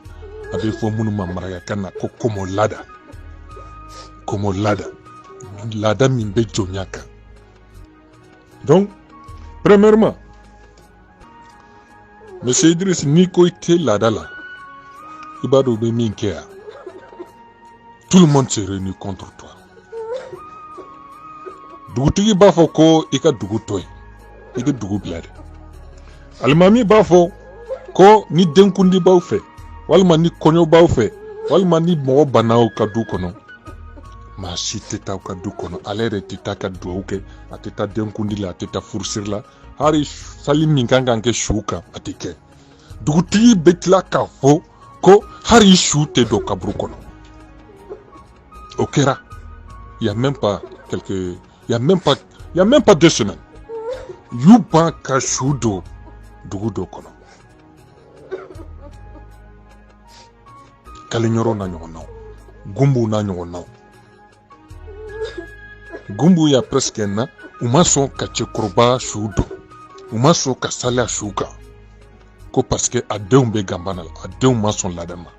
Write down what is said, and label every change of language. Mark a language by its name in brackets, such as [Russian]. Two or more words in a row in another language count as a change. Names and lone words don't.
[Bambara] A bɛ fɔ minnu ma marakakan na ko komo laada, komo laada, laada min bɛ jɔnya kan. [French] Donc, premièrement, [Bambara] Monsieur Idriss, n'i ko i tɛ laada la, i b'a dɔn u bɛ min kɛ yan. [French] Tout le monde se réunit contre toi. [Bambara] Dugutigi b'a fɔ ko i ka dugu to yen, i bɛ dugu bila de. Alimami b'a fɔ ko ni denkundi b'aw fɛ, walima ni kɔɲɔ b'aw fɛ, walima ni mɔgɔ banna aw ka du kɔnɔ, maa si tɛ taa aw ka du kɔnɔ. Ale yɛrɛ tɛ taa ka dugawu kɛ, a tɛ taa denkundi la, a tɛ taa furusiri la, hali sali min kan ka kɛ su kan a tɛ kɛ. Dugutigi bɛ tila k'a fɔ ko hali su tɛ don kaburu kɔnɔ. O kɛra, [French] il y a même pas 2 semaines. [Bambara] Y'u ban ka su don dugu dɔ kɔnɔ. Kalenyɔrɔ n'a ɲɔgɔnnaw, Gumbu n'a ɲɔgɔnnaw. Gumbu y'a [French] presque un an, [Bambara] u ma sɔn ka cɛkɔrɔba su don, u ma sɔn ka saliya su kan, ko [French] parce que [Bambara] a denw bɛ ganbana la, a denw ma sɔn laada ma.